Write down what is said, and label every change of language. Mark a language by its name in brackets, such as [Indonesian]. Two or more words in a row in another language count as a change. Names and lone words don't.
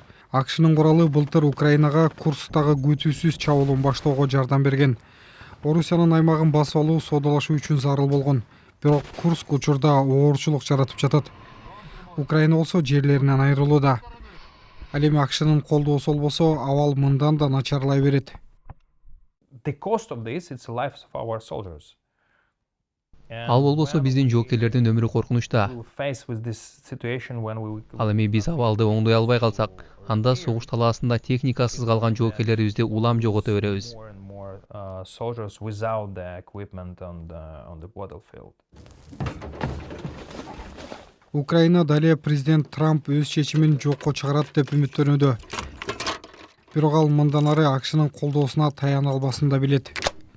[Kyrgyz] Акшнын куралы былтыр Украинага Курсктагы күтүүсүз чабуулун баштоого жардам берген. Орусиянын аймагын басып алуу соодалашуу үчүн зарыл болгон. Бирок Курск учурда оорчулук жаратып жатат. Украина болсо жерлеринен айрылууда. Ал эми акшнын колдоосу болбосо абал мындан да начарлай берет. [English] The cost of this is the lives of our soldiers. [Kyrgyz] Ал болбосо биздин жоокерлердин өмүрү коркунучта. Ал эми биз абалды оңдой албай калсак, анда согуш талаасында техникасыз калган жоокерлерибизди улам жогото беребиз. [English] Soldiers without the equipment on the battlefield. [Kyrgyz] Украина дале президент Трамп өз чечимин жокко чыгарат деп үмүттөнүүдө. Бирок ал мындан ары акшнын колдоосуна таяна албасын да билет.